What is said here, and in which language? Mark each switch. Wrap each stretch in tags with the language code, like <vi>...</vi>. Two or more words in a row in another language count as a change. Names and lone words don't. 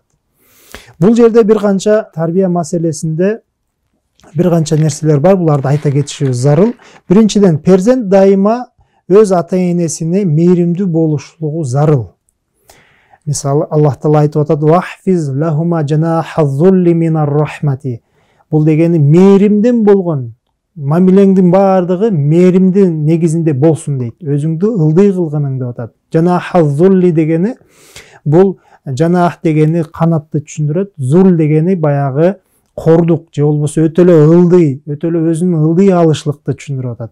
<ky>Бул жерде бир канча тарбия маселесинде бир канча нерселер бар, буларды айта кетишибиз зарыл. Биринчиден, перзент дайыма өз ата-энесине мээримдүү болушлугу зарыл. Мисалы, Аллах Таала айтып атат:</ky> <ar>"واخفض لهما جناح الذل من الرحمة".</ar> <ky>Бул дегени мээримден болгон мамилеңдин баардыгы мээримдин негизинде болсун дейт. Өзүңдү ылдый кылгының деп атат.</ky> <ar>جناح الذل</ar> <ky>дегени, бул жанах дегени канатты түшүндүрөт, зул дегени баягы кордук же болбосо өтө эле ылдый, өтө эле өзүнүн ылдый алышлыкты түшүндүрүп атат.</ky>